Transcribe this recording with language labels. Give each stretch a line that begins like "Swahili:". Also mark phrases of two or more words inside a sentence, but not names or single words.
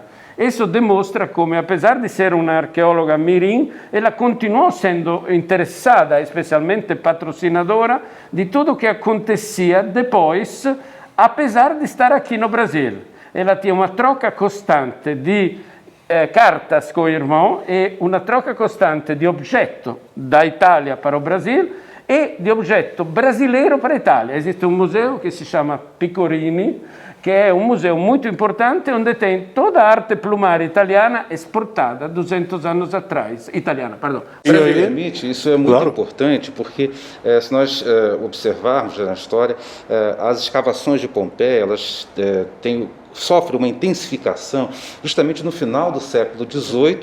Portuguese: Isso demonstra como, apesar de ser uma arqueóloga mirim, ela continuou sendo interessada, especialmente patrocinadora, de tudo o que acontecia depois, apesar de estar aqui no Brasil. Ela tinha uma troca constante de cartas com o irmão e uma troca constante de objetos da Itália para o Brasil e
Italian: di oggetto
Portuguese: brasileiro para a Itália. Esiste um museu que se chama Picorini, que é um museu muito importante, onde tem toda a arte plumária italiana exportada 200 anos atrás. Italiana, perdão. Se me permite, isso é muito importante, porque se nós observarmos na história, as escavações de Pompeia, elas sofre uma intensificação justamente no final do século XVIII.